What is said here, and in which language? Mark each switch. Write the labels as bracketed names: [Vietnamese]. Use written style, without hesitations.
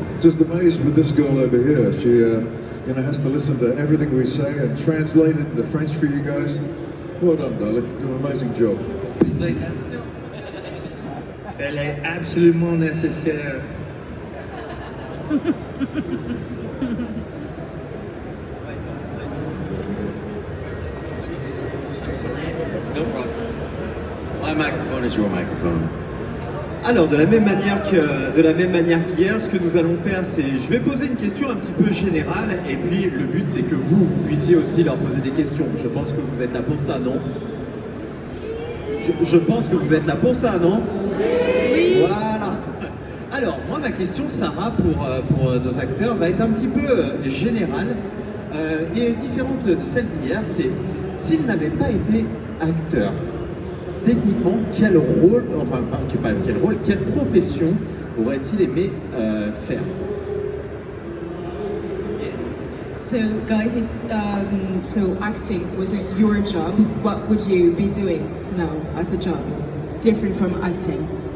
[English] Just amazed with this girl over here. She, has to listen to everything we say and translate it into French for you guys. Well done, darling. You do an amazing job. [French] Elle est absolument nécessaire. [English] No problem. My microphone is your microphone. [French] Alors, de la même manière qu'hier, ce que nous allons faire, c'est je vais poser une question un petit peu générale, et puis le but, c'est que vous puissiez aussi leur poser des questions. Je pense que vous êtes là pour ça, non? Je pense que vous êtes là pour ça, non? Oui. Voilà. Alors, moi, ma question, Sarah, pour nos acteurs, va être un petit peu générale et différente de celle d'hier. C'est s'ils n'avaient pas été acteurs, techniquement, quel rôle, enfin, pas quel rôle, quelle profession aurait-il aimé faire? [English] So guys, if so acting wasn't your job, what would you be doing now as a job, different from acting?